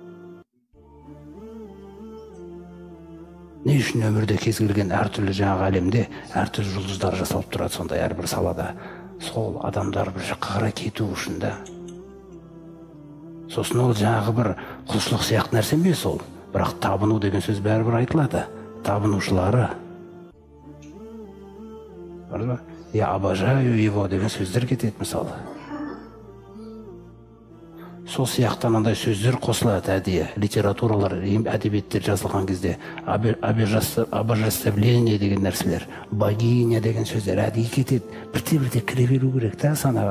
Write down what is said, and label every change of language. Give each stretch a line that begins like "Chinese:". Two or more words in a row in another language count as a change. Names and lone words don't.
Kazakh: Не үшін өмірде кез келген әртүрлі жаңағы әлемде әртүрлі жұлдыздар жасалып тұрады сондай әрбір салада. Сол адамдар бір жаққа қарай кету үшін да. Сосын ол жаңағы бір құлшылық сияқты нәрсе емес ол. Бірақ табыну деген сөз бәрібір айтылады. Табынушылары.
Russian: Я обожаю его
Kazakh: деген сөздер кетеді мысалы. Сол сияқты анандай сөздер қосылады әдейі. Литературалар, әдебиеттер жазылған кезде обожествление деген нәрселер, богиня деген сөздер әдейі кетеді. Бірте-бірте кіре беру керек та санаға.